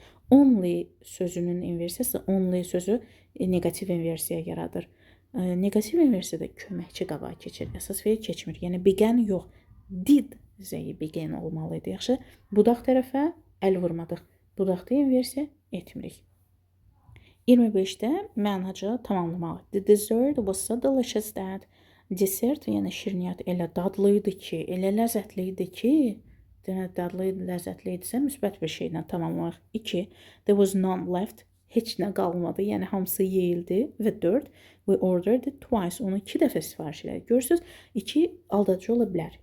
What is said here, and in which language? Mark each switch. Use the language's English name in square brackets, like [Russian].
[Azerbaijani] Only sözünün inversiyası, only sözü negativ inversiya yaradır. Negativ inversiyada köməkçi qabağa keçir. Əsas feil keçmir. Yəni began yox. [English] Did begin [Azerbaijani] olmalıydı. Yaxşı, budaq tərəfə əl vurmadıq. Budaqda inversiya etmirik. 25-də mənaca tamamlamaq. [English] The dessert was so delicious that. [Azerbaijani] Desert, yəni şirniyyat elə dadlı idi ki, elə ləzzətli idi ki, dadlı idi, ləzzətli idisə müsbət bir şeylə tamamlamaq. 2. [English] There was none left. [Azerbaijani] Heç nə qalmadı, yəni hamısı yeyildi. Və 4. [English] We ordered it twice. [Azerbaijani] Onu 2 dəfə sifariş elədik. Görürsünüz, 2 aldadıcı ola bilər.